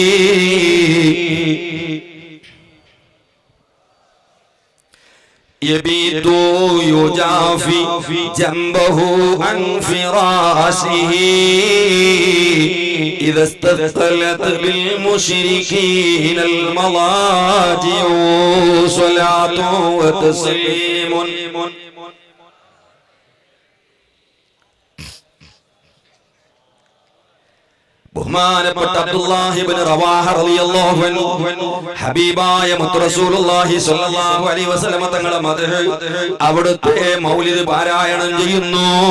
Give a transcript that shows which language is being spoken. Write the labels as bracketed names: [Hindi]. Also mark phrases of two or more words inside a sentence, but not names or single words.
[Arabic] يبيت يجافي جنبه عن فراشه إذا استثقلت بالمشركين المضاجع صلاة وتسليم [Malayalam] ബഹുമാനപ്പെട്ട അബ്ദുല്ലാഹി ഇബ്നു റവാഹ [Arabic] رضي الله عنه [Malayalam] ഹബീബായ മുത്ത് [Arabic] رسول الله صلى الله عليه وسلم [Malayalam] തങ്ങളുടെ മദ്ഹ് അവിടുത്തെ മൗലിദ് പാരായണം ചെയ്യുന്നു.